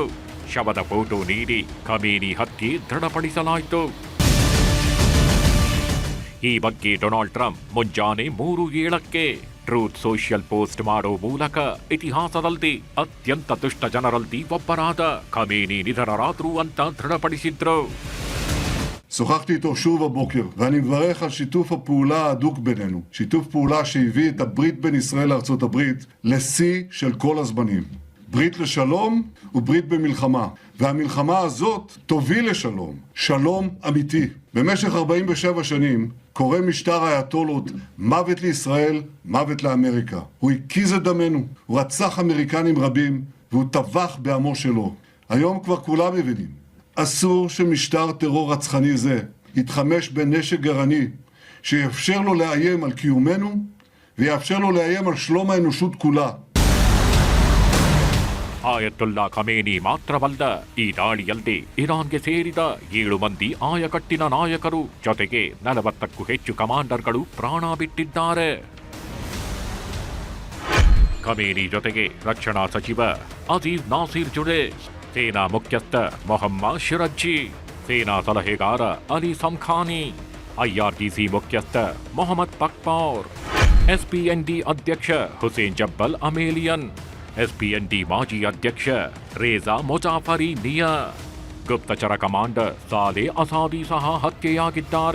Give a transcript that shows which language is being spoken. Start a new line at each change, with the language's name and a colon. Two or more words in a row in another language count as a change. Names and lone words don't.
Kannada: ಶವದ ಫೋಟೋ ನೀಡಿ ಖಮೇನಿ ಹತ್ಯೆ ದೃಢಪಡಿಸಲಾಯಿತು. ಈ ಬಗ್ಗೆ ಡೊನಾಲ್ಡ್ ಟ್ರಂಪ್ ಮುಂಜಾನೆ 3:07ಕ್ಕೆ ಟ್ರೂತ್ ಸೋಷಿಯಲ್ ಪೋಸ್ಟ್ ಮಾಡೋ ಮೂಲಕ ಇತಿಹಾಸದಲ್ಲಿ ಅತ್ಯಂತ ದುಷ್ಟ ಜನರಲ್ಲಿ ಒಬ್ಬರಾದ ಖಮೇನಿ ನಿಧನರಾದ್ರು ಅಂತ ದೃಢಪಡಿಸಿದ್ರು.
Hebrew: שוחחתי איתו שוב הבוקר, ואני מברך על שיתוף הפעולה ההדוק בינינו. שיתוף פעולה שהביא את הברית בין ישראל לארצות הברית לשיא של כל הזמנים. ברית לשלום וברית במלחמה. והמלחמה הזאת תוביל לשלום. שלום אמיתי. במשך 47 שנים קורא משטר האייתולות מוות לישראל, מוות לאמריקה. הוא הקיז את דמנו, הוא רצח אמריקנים רבים, והוא טבח בעמו שלו. היום כבר כולם מבינים. אסור שמשטר טרור רצחני זה יתחמש בנשק גרעיני, שיאפשר לו לאיים על קיומנו, ויאפשר לו לאיים על שלום האנושות כולה.
Kannada: ಆಯತುಲ್ಲಾ ಖಮೇನಿ ಮಾತ್ರವಲ್ಲ, ಈ ದಾಳಿಯಲ್ಲಿ ಇರಾನ್ಗೆ ಸೇರಿದ 7 ಮಂದಿ ಆಯಕಟ್ಟಿನ ನಾಯಕರು ಜೊತೆಗೆ 40ಕ್ಕೂ ಹೆಚ್ಚು ಕಮಾಂಡರ್ಗಳು ಪ್ರಾಣ ಬಿಟ್ಟಿದ್ದಾರೆ. ಖಮೇನಿ ಜೊತೆಗೆ ರಕ್ಷಣಾ ಸಚಿವ ಅಜೀಜ್ ನಾಸೀರ್ ಜುಡೇಶ್, ಸೇನಾ ಮುಖ್ಯಸ್ಥ ಮೊಹಮ್ಮದ್ ಶಿರಜ್ಜಿ, ಸೇನಾ ಸಲಹೆಗಾರ ಅಲಿ ಸಂಖಾನಿ, ಐಆರ್ಜಿಸಿ ಮುಖ್ಯಸ್ಥ ಮೊಹಮ್ಮದ್ ಪಕ್ಪೌರ್, ಎಸ್ಪಿಎನ್ಡಿ ಅಧ್ಯಕ್ಷ ಹುಸೇನ್ ಜಬ್ಬಲ್ ಅಮೇಲಿಯನ್, ಎಸ್ಪಿಎನ್ಡಿ ಮಾಜಿ ಅಧ್ಯಕ್ಷ ರೇಜಾ ಮೊಜಾಫರಿ ನಿಯಾ, ಗುಪ್ತಚರ ಕಮಾಂಡರ್ ಸಾಲೆ ಅಸಾದಿ ಸಹ ಹತ್ಯೆಯಾಗಿದ್ದಾರೆ.